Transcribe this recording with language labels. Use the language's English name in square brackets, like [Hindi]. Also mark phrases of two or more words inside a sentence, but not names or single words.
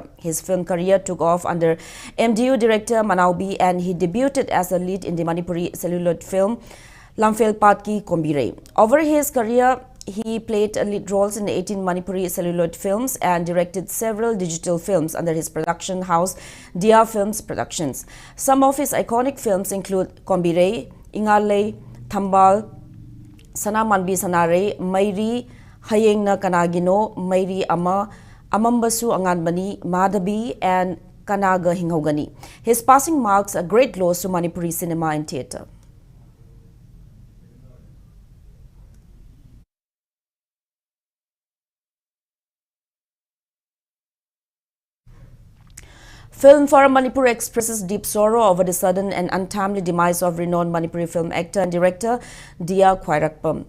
[English] His film career took off under MDU director Manaubi, and he debuted as a lead in the Manipuri celluloid film Lamphel Patki Kombire. Over his career, he played lead roles in 18 Manipuri celluloid films and directed several digital films under his production house, Dia Films Productions. Some of his iconic films include Kombire, Ingalei, Thambal, Sana Manbi Sanare, Mairi, Hayeng na Kanagino, Mairi Ama, Amambasu Anganbani, Madhabi, and Kanaga Hinghogani. His passing marks a great loss to Manipuri cinema and theatre. Film Forum Manipur expresses deep sorrow over the sudden and untimely demise of renowned Manipuri film actor and director Dia Khwairakpam.